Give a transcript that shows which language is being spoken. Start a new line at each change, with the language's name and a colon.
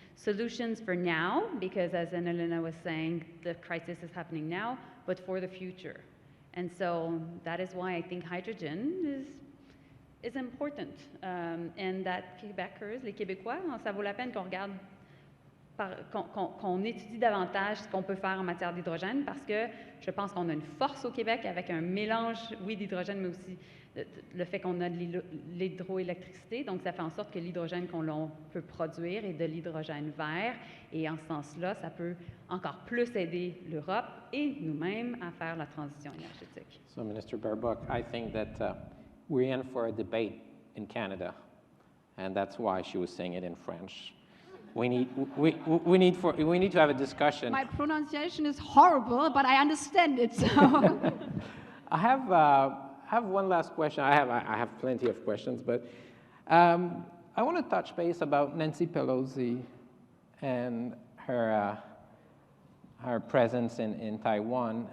English: Solutions for now, because as Annalena was saying, the crisis is happening now, but for the future. And so that is why I think hydrogen is important. And that
French: Québécois, les Québécois, ça vaut la peine qu'on regarde, qu'on étudie davantage ce qu'on peut faire en matière d'hydrogène, parce que je pense qu'on a une force au Québec avec un mélange, oui, d'hydrogène, mais aussi le fait qu'on a de l'hydroélectricité. Donc, ça fait en sorte que l'hydrogène qu'on peut produire est de l'hydrogène vert. Et en ce sens-là, ça peut encore plus aider l'Europe et nous-mêmes à faire la transition énergétique.
English: So, Minister Baerbock, I think that we're in for a debate in Canada, and that's why she was saying it in French. We need to have a discussion. My pronunciation is horrible, but I understand it. So. I have one last question. I have plenty of questions, but I want to touch base about Nancy Pelosi and her presence in Taiwan.